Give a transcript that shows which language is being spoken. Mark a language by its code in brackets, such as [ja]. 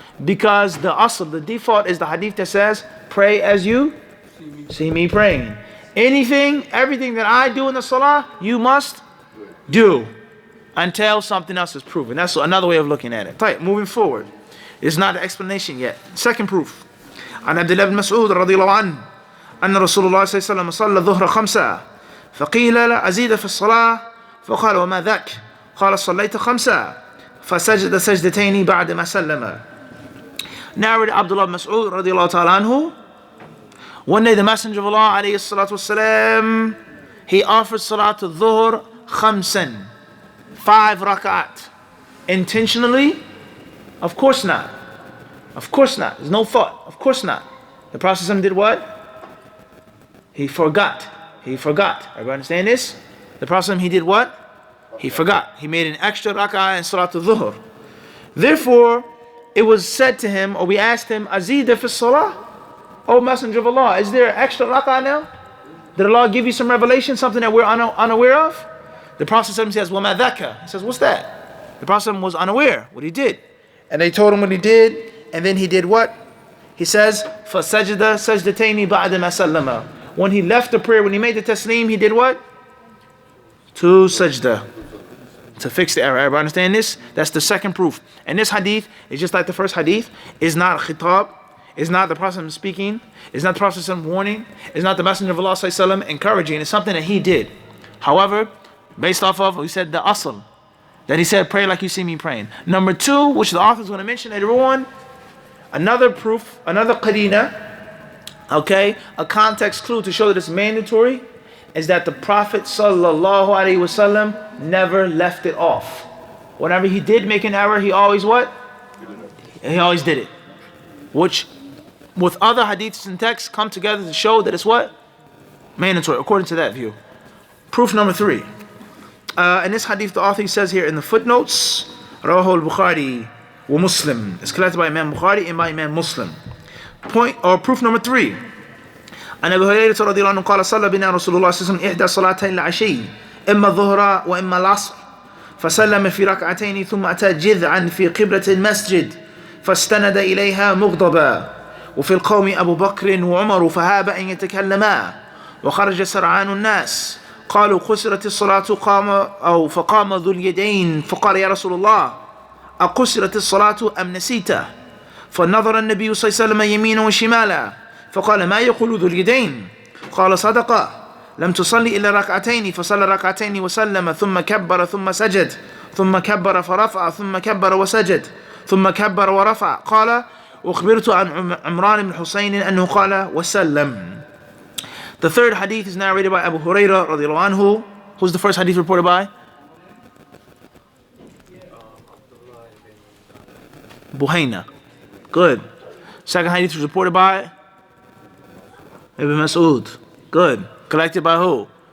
[en] Because the asl, the default is the hadith that says, pray as you see me praying. Everything that I do in the salah, you must do until something else is proven. That's another way of looking at it. Right, moving forward. It's not an explanation yet. Second proof. [ar] عن عبد الله بن مسعود رضي الله عنه أن رسول الله صلى الله عليه وسلم صلى الظهر 5 فقيل لا أزيد في الصلاة فقال وما ذاك قال صليت 5 فسجد سجدتين بعد ما سلم. [en] Narrated Abdullah bin Mas'ud radiallahu ta'ala anhu. One day the Messenger of Allah alayhi salatu wasalam, he offered salat al-dhuhr 5 rak'at. Intentionally? Of course not. Of course not. There's no thought. Of course not. The Prophet did what? He forgot. Everybody understand this? The Prophet, he did what? He forgot. He made an extra rak'ah in salat al-dhuhr. Therefore, it was said to him, or we asked him, [ar] Azida fi salah? [en] O Messenger of Allah, is there an extra rak'ah now? Did Allah give you some revelation, something that we're unaware of? The Prophet says, [ar] وَمَا ذَكَ? [en] He says, what's that? The Prophet was unaware what he did. And they told him what he did, and then he did what? [ar] He says, فَسَجْدَ سَجْدَتَيْنِ بَعْدَ مَا سَلَّمَ. [en] When he left the prayer, when he made the taslim, he did what? 2 sajdah. To fix the error. Everybody understand this? That's the second proof. And this hadith is just like the first hadith. It's not khitab. It's not the Prophet speaking. It's not the Prophet warning. It's not the Messenger of Allah encouraging. It's something that he did. However, based off of, we said the asl, that he said, pray like you see me praying. Number 2, which the author is going to mention later on, another proof, another qarina, okay, a context clue to show that it's mandatory, is that the Prophet sallallahu alaihi wasallam never left it off. Whenever he did make an error, he always what? He always did it. Which, with other hadiths and texts, come together to show that it's what? Mandatory, according to that view. Proof number 3. In this hadith, the author says here in the footnotes, [ar] Rawahu al-Bukhari wa Muslim. [en] It's collected by Imam Bukhari and by Imam Muslim. Proof number 3. [ar] عن أبي هريرة رضي الله عنه قال صلى بنا رسول الله صلى الله عليه وسلم إحدى صلاتين العشي إما الظهر وإما العصر فسلم في ركعتين ثم أتى جذعا في قبلة المسجد فاستند إليها مغضبا وفي القوم أبو بكر وعمر فهاب أن يتكلما وخرج سرعان الناس قالوا قصرت الصلاة فقام ذو اليدين فقال يا رسول الله أقصرت الصلاة أم نسيته فنظر النبي صلى الله عليه وسلم يمينا وشمالا فقال ما يقول ذو اليدين قال صدق لم تصلي إلا ركعتين فصلى ركعتين وسلم ثم كبر ثم سجد ثم كبر فرفع ثم كبر وسجد ثم كبر ورفع قال أخبرت عن عمران بن حسين أنه قال وسلم. [en] The third hadith is narrated by Abu Hurairah radiallahu anhu. Who's the first hadith reported by? Buhayna. Good. Second hadith was reported by Ibn Mas'ud. Good. Collected by who?